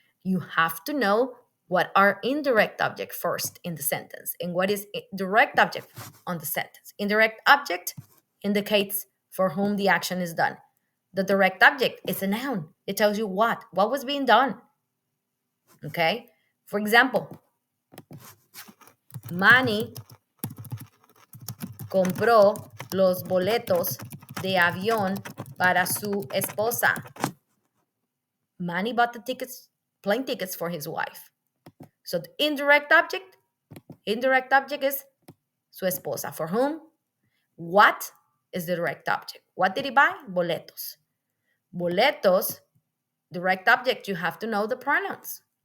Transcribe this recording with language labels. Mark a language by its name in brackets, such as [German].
[English] You have to know what are indirect object first in the sentence and what is direct object on the sentence. Indirect object indicates for whom the action is done. The direct object is a noun. It tells you what was being done. Okay? For example, [Spanish] Manny compró los boletos de avión para su esposa. [English] Manny bought the plane tickets for his wife. So the indirect object is [Spanish] su esposa. [English] For whom? What is the direct object? What did he buy? Boletos. Boletos, direct object, you have to know the pronouns.